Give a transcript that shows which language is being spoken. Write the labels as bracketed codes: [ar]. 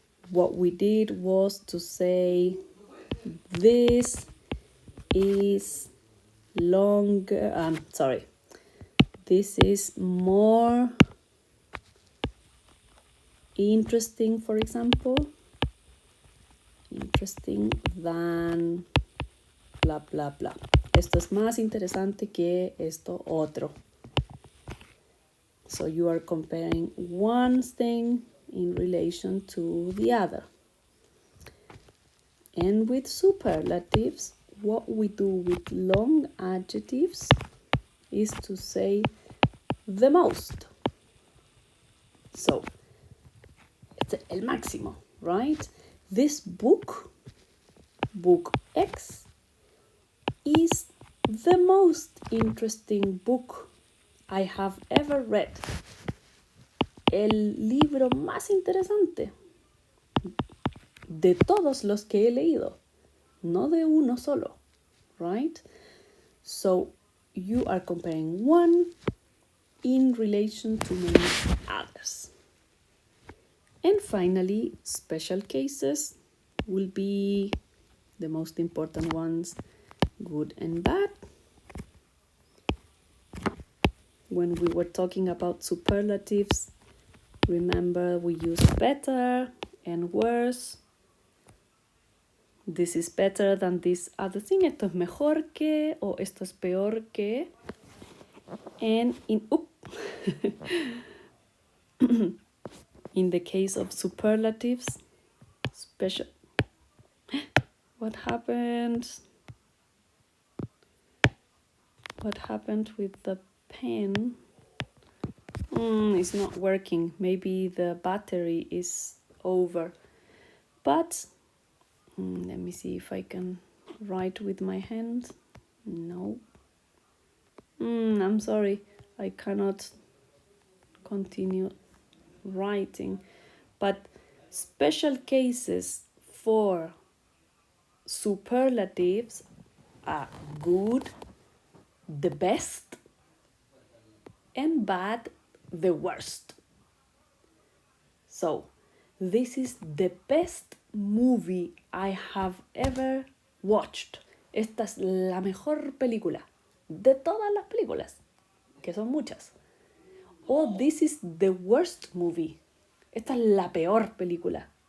[en] What we did was to say this is longer, this is more interesting, for example, interesting than bla bla bla. [es] Esto es más interesante que esto otro. [en] So you are comparing one thing in relation to the other. And with superlatives, what we do with long adjectives is to say the most. So, it's [es] el máximo, [en] right? This book, book X, is the most interesting book I have ever read. [es] El libro más interesante de todos los que he leído, no de uno solo, right? [en] So you are comparing one in relation to many others. And finally, special cases will be the most important ones, good and bad. When we were talking about superlatives, remember we used better and worse. This is better than this other thing. [es] Esto es mejor que, o esto es peor que. [en] And in the case of superlatives, special. What happened? What happened with the pen? It's not working. Maybe the battery is over. But let me see if I can write with my hand. No. I'm sorry. I cannot continue writing. But special cases for superlatives are good, the best, and bad, the worst. So, this is the best movie I have ever watched. [es] Esta es la mejor película de todas las películas, que son muchas. [en] Oh, this is the worst movie. [es] Esta es la peor película.